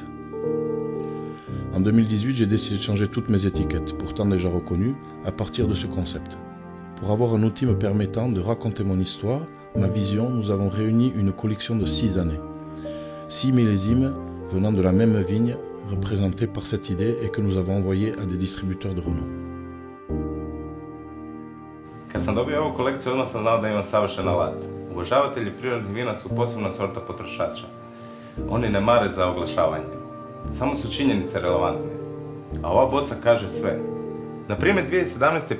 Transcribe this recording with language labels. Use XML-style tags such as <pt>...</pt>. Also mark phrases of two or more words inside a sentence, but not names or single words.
<fr>En 2018, j'ai décidé de changer toutes mes étiquettes, pourtant déjà reconnues, à partir de ce concept. Pour avoir un outil me permettant de raconter mon histoire, ma vision, nous avons réuni une collection de 6 années. 6 millésimes venant de la même vigne, représentés par cette idée et que nous avons envoyé à des distributeurs de renom.</fr> <hr>Kad sam dobio ovu kolekciju, odmah sam znao da imam savršen alat. Obožavatelji prirodnih vina su posebna sorta potrošača. Oni ne mare za oglašavanje. Samo su činjenice relevantne. a ova boca kaže sve. Na primjer, 2017.</hr>